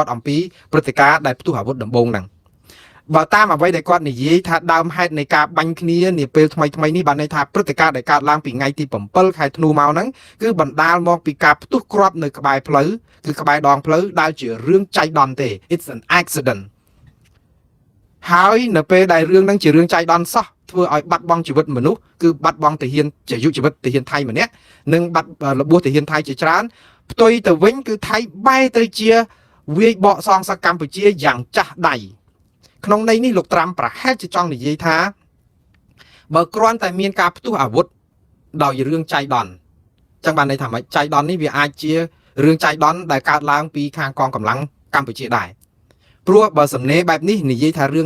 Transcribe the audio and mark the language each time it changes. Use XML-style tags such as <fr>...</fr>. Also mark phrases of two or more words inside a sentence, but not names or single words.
<km>គាត់អំពីព្រឹត្តិការណ៍ដែលផ្ទុះអាវុធដំបូងហ្នឹងបើតាមអ្វីដែលគាត់និយាយថាដើមហេតុនៃការបាញ់គ្នានាពេលថ្មីនេះបានន័យថាព្រឹត្តិការណ៍ដែលកើតឡើងពីថ្ងៃទី7ខែធ្នូមកហ្នឹងគឺ បណ្ដាលមកពីការផ្ទុះគ្រាប់នៅក្បែរផ្លូវគឺក្បែរដងផ្លូវដែលជារឿងចៃដន្យទេ</km> <en>It's an accident</en> <km>ហើយនៅពេលដែលរឿងហ្នឹងជារឿងចៃដន្យ សោះធ្វើឲ្យបាត់បង់ជីវិតមនុស្សគឺបាត់បង់ទាហានជាយុជីវិតទាហានថៃម្នាក់និងបាត់របួសទាហានថៃជាច្រើនផ្ទុយទៅវិញគឺថៃបែរទៅជាវាយបកសងសឹកកម្ពុជាយ៉ាងចាស់ដៃក្នុងន័យនេះលោកត្រាំប្រហែលជាចង់និយាយថាបើគ្រាន់តែមានការផ្ទុះអាវុធដោយរឿងចៃដន្យចឹងបានន័យថាម៉េចចៃដន្យនេះវាអាចជារឿងចៃដន្យដែលកើតឡើងពីខាងកងកម្លាំងកម្ពុជាដែរព្រោះបើសំណេរបែបនេះនិយាយថារឿង</km>